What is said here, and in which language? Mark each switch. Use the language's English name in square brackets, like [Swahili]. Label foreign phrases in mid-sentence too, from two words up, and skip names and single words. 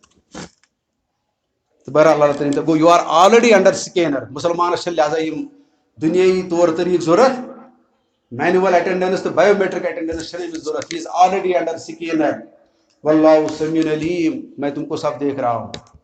[Kashmiri] تو بہرحال اللہ تعالیٰ گوٚو [English] you are already under scanner [Kashmiri] مسلمانس چھِ لہٰذا یِم دُنیٲیی طور طریٖقہٕ ضوٚرتھ [English] manual attendance [Kashmiri] تہٕ [English] biometric attendance [Kashmiri] چھنہٕ أمِس ضوٚرتھ [English] he is already under scanner [Arabic] والله سميع عليم, [Urdu] میں تم کو سب دیکھ رہا ہوں.